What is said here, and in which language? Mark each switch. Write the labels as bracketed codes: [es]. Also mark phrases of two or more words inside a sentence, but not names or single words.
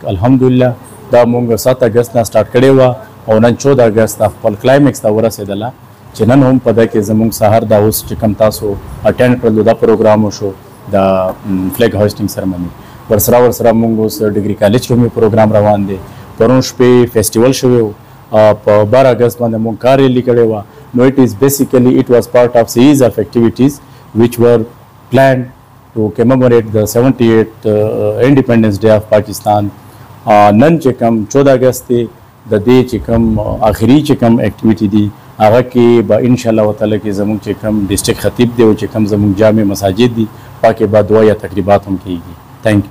[ps] الحمدلله دا مونږ 7 اګست نه سٹارټ کړی و او نن 14 اګست خپل کلایمکس ته ورسېدله چې نن هم په ده کې زموږ سهار دا اوس چې کوم تاسو اټینډ کړلو دا پروګرام وشو د [en] flag hoisting ceremony. [ps] ورسره موږ اوس [en] degree college [ps] کې هم پروګرام روان دی. پرون شپې فیسټیول شوی و په 12 اګست باندې موږ [en] car rally [ps] کړی وه. [en] نو it was part of series of activities which were planned to commemorate the 78th Independence Day of Pakistan. [ps] نن چې کوم 14 اګست دی د دې چې کوم آخري چې کوم ایکټیویټي دی هغه کې به [ar] انشاءالله تعالی [ps] کې زموږ چې کوم ډسټرکټ خطیب دی او چې کوم زموږ جامع مساجد دي پاکې به دعا یا تقریبات هم کېږي. [en] thank you.